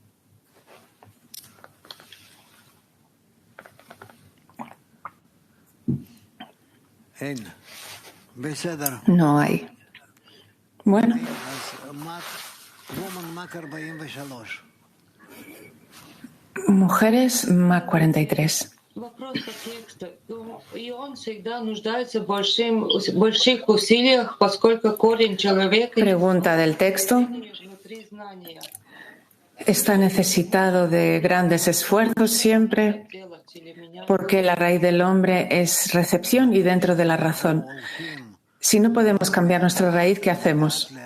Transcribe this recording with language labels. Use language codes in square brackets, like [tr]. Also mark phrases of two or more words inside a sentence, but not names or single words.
[es] No hay. Bueno. Mujeres MAC 43. [ru] Вопрос по тексту. И он всегда нуждается в больших усилиях, поскольку корень человека... [es] Pregunta del texto. Está necesitado de grandes esfuerzos siempre, porque la raíz del hombre es recepción y dentro de la razón. Si no podemos cambiar nuestra raíz, ¿qué hacemos?